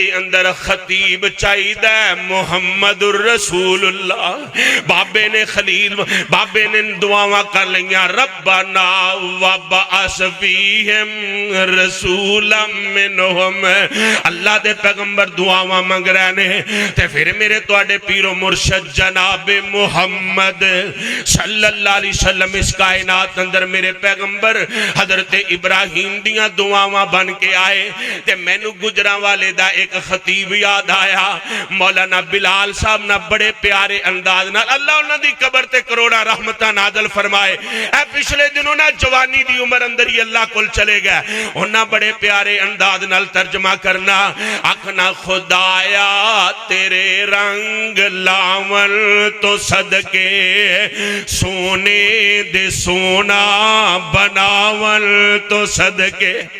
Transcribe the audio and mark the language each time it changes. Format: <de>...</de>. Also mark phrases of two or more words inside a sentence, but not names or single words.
<pa>اندر خطیب چاہیدہ محمد الرسول اللہ بابے نے خلیل بابے نے دعاواں کر لیا</pa> <ar>ربنا وبعث فیہم رسولا منہم</ar> <pa>اللہ دے پیغمبر دعاواں منگ رہے نے تے پھر میرے توڑے پیر و مرشد جناب محمد</pa> <ar>صلی اللہ علیہ وسلم</ar> <pa>اس کائنات اندر میرے پیغمبر حضرت ابراہیم دیاں دعاواں بن کے آئے تے مینو گجراں والے دا ایک خطیب یاد آیا مولانا بلال صاحب نہ بڑے پیارے انداز نہ اللہ انہاں دی قبر تے کروڑا رحمتہ نازل فرمائے اے پچھلے دنوں نہ جوانی دی عمر اندر ہی اللہ کل چلے گئے انہاں بڑے پیارے انداز نال ترجمہ کرنا آکھنا خدایا تیرے رنگ لاون تو صدقے سونے دے سونا بناون تو صدقے</pa>